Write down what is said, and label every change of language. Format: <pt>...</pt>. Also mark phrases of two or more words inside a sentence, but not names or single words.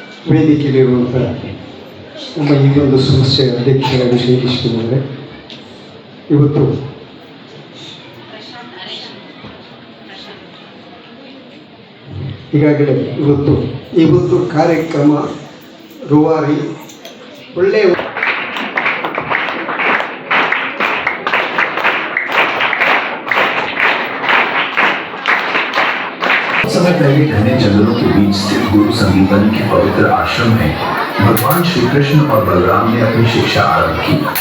<kn>ವೇದಿಕೆಯಲ್ಲಿರುವಂಥ ನಮ್ಮ ಈ ಒಂದು ಸಂಸ್ಥೆಯ ಅಧ್ಯಕ್ಷರಾಗಿ ಶ್ರೀಕೃಷ್ಣನವರೇ, ಇವತ್ತು ಈಗಾಗಲೇ ಇವತ್ತು ಕಾರ್ಯಕ್ರಮ ರೂವಾರಿ ಒಳ್ಳೆಯ</kn> <hi>समय पहले घने जंगलों के बीच स्थित गुरु संदीपन के पवित्र आश्रम में भगवान श्री कृष्ण और बलराम ने अपनी शिक्षा आरंभ की।</hi>